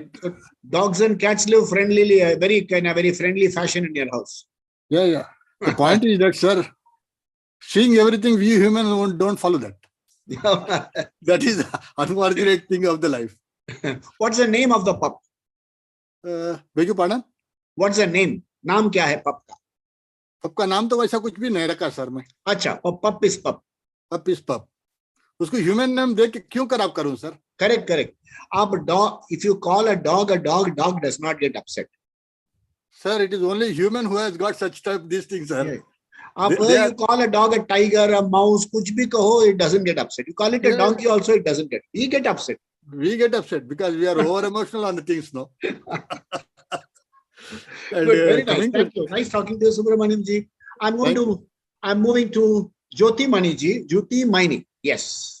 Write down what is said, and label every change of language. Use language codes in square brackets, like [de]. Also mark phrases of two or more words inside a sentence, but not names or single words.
[en] Dogs and cats live friendlily, in a very friendly fashion in your house. yeah. The point is that, sir, seeing everything, we humans don't follow that. That is the unfortunate thing of the life. What's the name of the pup? Beg your pardon? What's the name? [hi] नाम क्या है pup का? Pup का नाम तो वैसा कुछ भी नहीं रखा सर मैं. अच्छा, [en] pup is pup. Pup is pup. [hi] उसको [en] human name [hi] दे के क्यों खराब करूं सर? [en] Correct. आप dog, if you call a dog, dog does not get upset. Sir, it is only human who has got such type these things, sir. Yeah. You call a dog a tiger, a mouse, [hi] कुछ भी कहो, [en] it doesn't get upset. You call it a donkey also, it doesn't get. We get upset. We get upset because we are over emotional on the things, no? Good, very nice. Thank you. Nice talking to you, Subramaniam ji. I'm moving to Jyoti Mani ji. Jyoti Mani. Yes.